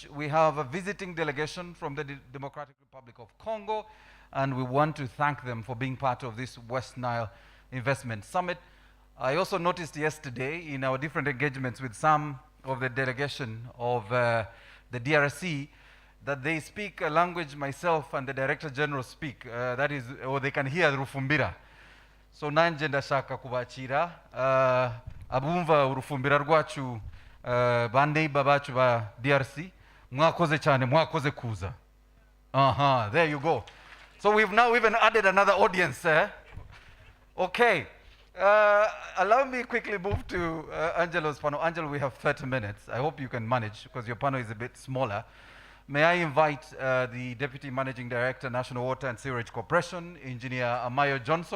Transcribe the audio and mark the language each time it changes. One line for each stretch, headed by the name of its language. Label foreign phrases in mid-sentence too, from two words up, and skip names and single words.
English: We have a visiting delegation from the Democratic Republic of Congo, and we want to thank them for being part of this West Nile Investment Summit. I also noticed yesterday in our different engagements with some of the delegation of the DRC that they speak a language myself and the Director General speak, that is, or they can hear Rufumbira.
Kinyarwanda: So nanje ndashaka kubachira abumva urufumbira rwacu baneiba bacu ba DRC mwakoze cyane mwakoze kuza.
English: There you go. So we've now even added another audience. Okay. Allow me quickly move to Angelo's panel. Angelo, we have 30 minutes. I hope you can manage because your panel is a bit smaller. May I invite the Deputy Managing Director, National Water and Sewerage Corporation, Engineer Amayo Johnson.